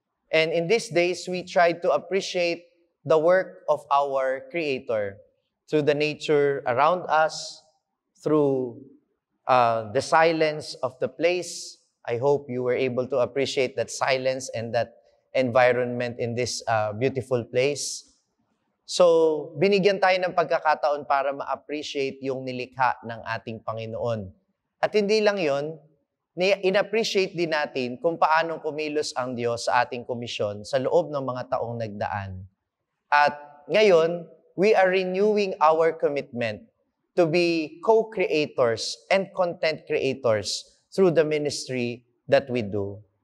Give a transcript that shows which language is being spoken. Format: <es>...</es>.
<en>And in these days, we try to appreciate the work of our Creator through the nature around us, through the silence of the place. I hope you were able to appreciate that silence and that environment in this beautiful place.</en> <tl>So, binigyan tayo ng pagkakataon para ma-appreciate yung nilikha ng ating Panginoon. At hindi lang yon, in-appreciate din natin kung paanong kumilos ang Diyos sa ating komisyon sa loob ng mga taong nagdaan. At ngayon,</tl> <en>we are renewing our commitment to be co-creators and content creators through the ministry that we do.</en>